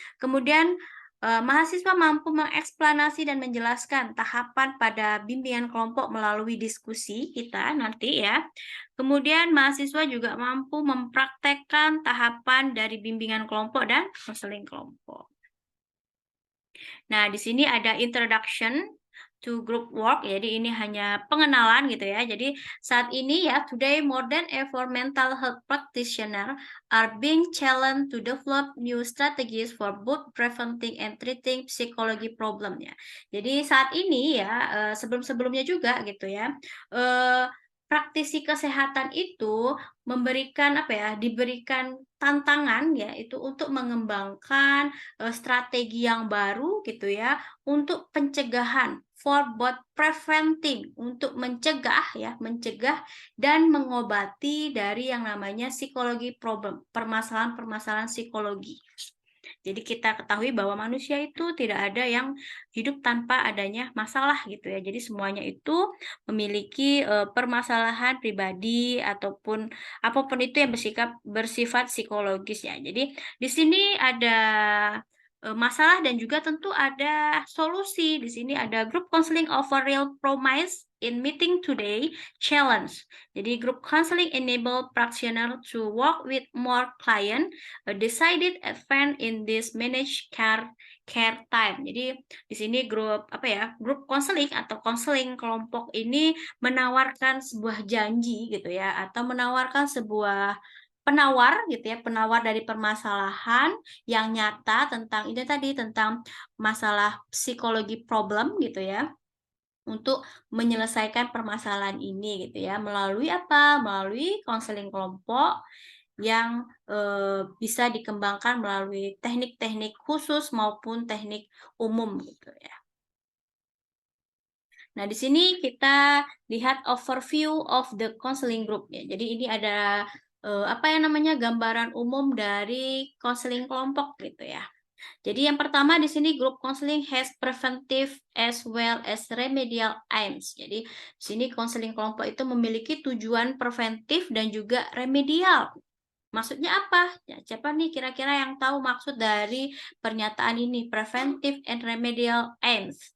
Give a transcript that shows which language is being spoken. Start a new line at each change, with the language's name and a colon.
Indonesian: Kemudian mahasiswa mampu mengeksplanasi dan menjelaskan tahapan pada bimbingan kelompok melalui diskusi kita nanti ya. Kemudian mahasiswa juga mampu mempraktekkan tahapan dari bimbingan kelompok dan konseling kelompok. Nah, di sini ada
English: introduction to group work.
Indonesian: Jadi ini hanya pengenalan gitu ya. Jadi saat ini ya,
English: today more than ever mental health practitioner are being challenged to develop new strategies for both preventing and treating psychology problem ya.
Indonesian: Jadi saat ini ya, sebelum-sebelumnya juga gitu ya, praktisi kesehatan itu memberikan apa ya, diberikan tantangan ya, itu untuk mengembangkan strategi yang baru gitu ya untuk pencegahan
English: for both preventing
Indonesian: untuk mencegah ya, mencegah dan mengobati dari yang namanya psikologi problem, permasalahan-permasalahan psikologi. Jadi kita ketahui bahwa manusia itu tidak ada yang hidup tanpa adanya masalah gitu ya. Jadi semuanya itu memiliki permasalahan pribadi ataupun apapun itu yang bersifat psikologis ya. Jadi di sini ada masalah dan juga tentu ada solusi. Di sini ada
English: group counseling over real promise in meeting today challenge. Jadi group counseling enable practitioner to work with more client decided advance in this managed care time.
Indonesian: Jadi di sini grup apa ya? Grup konseling atau konseling kelompok ini menawarkan sebuah janji gitu ya atau menawarkan sebuah penawar gitu ya, penawar dari permasalahan yang nyata tentang ini tadi tentang masalah psikologi problem gitu ya untuk menyelesaikan permasalahan ini gitu ya melalui apa? Melalui konseling kelompok yang bisa dikembangkan melalui teknik-teknik khusus maupun teknik umum gitu ya. Nah, di sini kita lihat
English: overview of the counseling group
Indonesian: ya. Jadi ini ada apa yang namanya gambaran umum dari counseling kelompok gitu ya. Jadi yang pertama di sini
English: group counseling has preventive as well as remedial aims.
Indonesian: Jadi di sini counseling kelompok itu memiliki tujuan preventif dan juga remedial. Maksudnya apa? Ya, siapa nih kira-kira yang tahu maksud dari pernyataan ini?
English: Preventive and remedial aims.